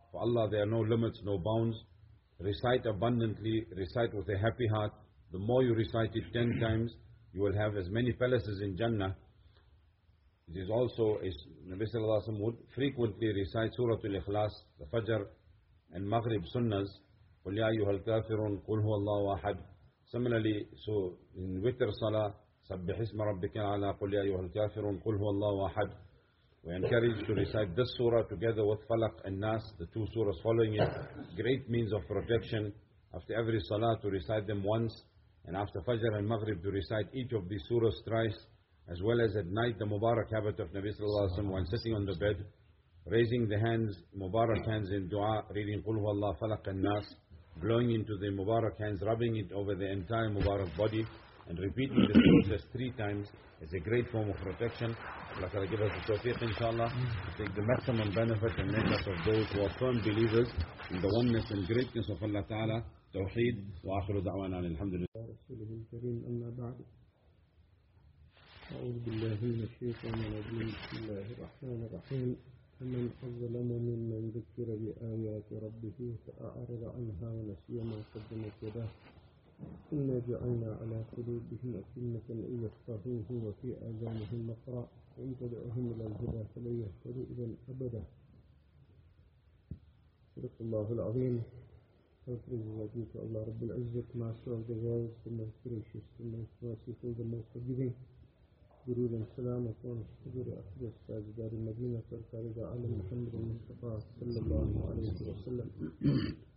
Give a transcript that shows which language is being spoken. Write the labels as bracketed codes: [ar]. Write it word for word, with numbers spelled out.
[en] For Allah, there are no limits, no bounds. Recite abundantly, recite with a happy heart. The more you recite it ten times, you will have as many palaces in Jannah. It is also, Nabi sallallahu alayhi wa sallam would frequently recite Surah Al-Ikhlas, the Fajr and Maghrib Sunnahs, [ar] قُلْ يَا أَيُّهَا الْكَافِرُونَ قُلْ هُوَ اللَّهُ أَحَدٌ. [en] Similarly, so in Witr Salah, [ar] سَبِّحِ اسْمَ رَبِّكَ الْأَعْلَى قُلْ يَا أَيُّهَا الْكَافِرُونَ قُلْ هُوَ اللَّهُ أَحَدٌ. [en] We encourage to recite this surah together with Falaq and Nas, the two surahs following it. Great means of protection. After every Salah to recite them once, and after Fajr and Maghrib to recite each of these surahs thrice, as well as at night the Mubarak habit of Nabi sallallahu alayhi wa sallam while sitting on the bed, raising the hands, Mubarak hands in dua, reading Qul Huwallahu Falaq and Nas, blowing into the Mubarak hands, rubbing it over the entire Mubarak body, and repeating this process three times is a great form of protection. Allah Ta'ala give us the tawfiq, inshallah, to take the maximum benefit and make us of those who are firm believers in the oneness and greatness of Allah Ta'ala, Tawheed, wa akhiru da'wana, alhamdulillah. [ar] أعوذ بالله من الشيطان الرجيم. بسم الله الرحمن الرحيم. فمن أظلم ممن ذكر بآيات ربه فأعرض عنها ونسي ما قدمت يداه إنا جعلنا على قلوبهم أكنة أن يفقهوه وفي آذانهم وقرا وإن تدعهم إلى الهدى فلن يهتدوا إذا أبدا. صدق الله العظيم. [en] Thank Allah Rabbil Izzat, Master of the world, the most gracious, the most merciful, the most forgiving. [ur] درود و سلام اپن حضور اقدس ساجدار مدینہ سرکار عالم محمد مصطفی صلی اللہ علیہ وسلم.